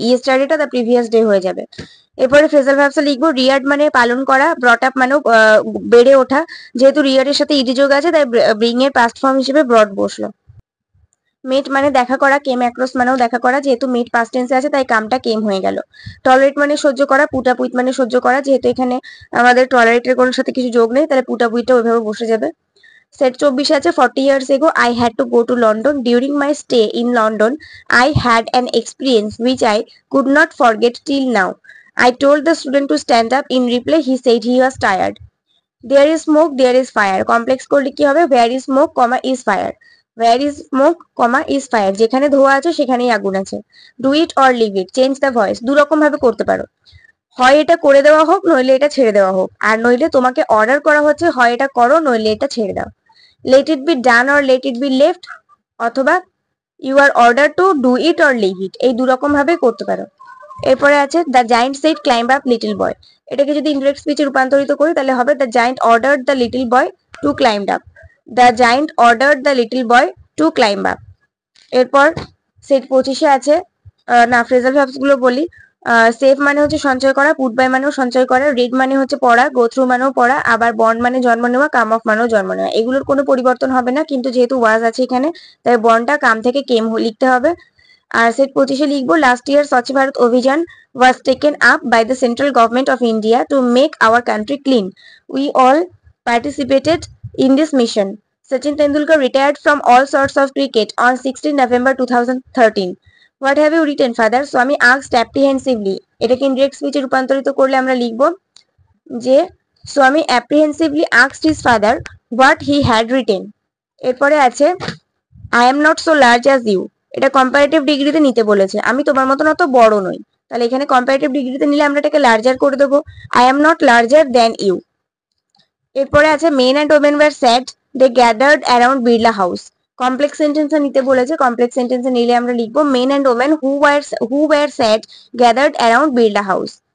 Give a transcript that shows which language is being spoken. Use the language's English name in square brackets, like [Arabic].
[Bangla] ইয়েস্টারডেটা the previous day হয়ে যাবে। এরপরে ফ্রেজাল ভার্বসে লিখবো রিয়ার্ড মানে পালন করা, ব্রট আপ মানেও বেড়ে ওঠা, যেহেতু রিয়ার্ডের সাথে ইডি যোগ আছে তাই ব্রিং এর পাস্ট ফর্ম হিসেবে ব্রড বসলো। মেট মানে দেখা করা, কেম অ্যাক্রস মানেও দেখা করা, যেহেতু মেট পাস্ট টেন্সে আছে তাই কামটা কেম হয়ে গেল। টলারেট মানে সহ্য করা, পুটাপুইট মানে সহ্য করা, যেহেতু এখানে আমাদের টলারেটের কোনো সাথে কিছু যোগ নেই তাহলে পুটাপুইটটা ওইভাবে বসে যাবে। সেট 24 আছে [English] 40 years ago I had to go to London. During my stay in London, I had an experience which I could not forget till now. I told the student to stand up. In reply, he said he was tired. There is smoke, there is fire. [Bangla] Complex করলে কি হবে? [English] Where is smoke, is fire. Where is smoke, is fire. [Bangla] যেখানে ধোঁয়া আছে সেখানেই আগুন আছে। [English] Do it or leave it. Change the voice. [Bangla] দু রকম ভাবে করতে পারো, হয় এটা করে দেওয়া হোক নইলে এটা ছেড়ে দেওয়া হোক, আর নইলে তোমাকে অর্ডার করা হচ্ছে হয় এটা করো নইলে এটা ছেড়ে দাও। [English] Let it be done or let it be left, [Bangla] অথবা [English] you are ordered to do it or leave it, [Bangla] এই দু রকম ভাবে করতে পারো। এরপরে আছে [English] The giant said climb up little boy. [Bangla] এটাকে যদি ইনডিরেক্ট স্পিচে রূপান্তরিত করি তাহলে হবে [English] The giant ordered the little boy to climb up. The giant ordered the little boy to climb up. [Bangla] এরপর সেট 25-এ আছে না ফ্রেজাল ভার্বস গুলো বলি। সেভ মানে হচ্ছে সঞ্চয় করা, পুট বাই মানেও সঞ্চয় করা, রিড মানে হচ্ছে পড়া, গো থ্রু মানেও পড়া, আবার বর্ন মানে জন্ম নেওয়া, কাম অফ মানেও জন্ম নেওয়া। এগুলোর কোনো পরিবর্তন হবে না, কিন্তু যেহেতু ওয়াজ আছে এখানে তাই বর্নটা কাম থেকে কেম লিখতে হবে। আর সেট 25-এ লিখবো [English] Last year স্বচ্ছ ভারত অভিযান was taken up by the central government of India to make our country clean. We all participated in this mission. Sachin Tendulkar retired from all sorts of cricket on 16 November 2013. What have you written, father? Swami asked apprehensively. [Bangla] এটাকে indirect স্পিচে রূপান্তরিত করলে আমরা লিখব যে [English] Swami apprehensively asked his father what he had written. [Bangla] এরপরে আছে [English] I am not so large as you. [Bangla] এটা comparative ডিগ্রিতে নিতে বলেছে, আমি তোমার মতন অত বড় নই, তাহলে এখানে কম্পারেটিভ ডিগ্রিতে নিলে আমরা এটাকে লার্জার করে দেবো, [English] I am not larger than you. [Bangla] এরপরে আছে [English] Men and women were sad they gathered around Birla house. [Bangla] Complex সেন্টেন্সে নিতে বলেছে, কমপ্লেক্স সেন্টেন্সে নিলে আমরা লিখবো [English] Men and women who were sad gathered around Birla house.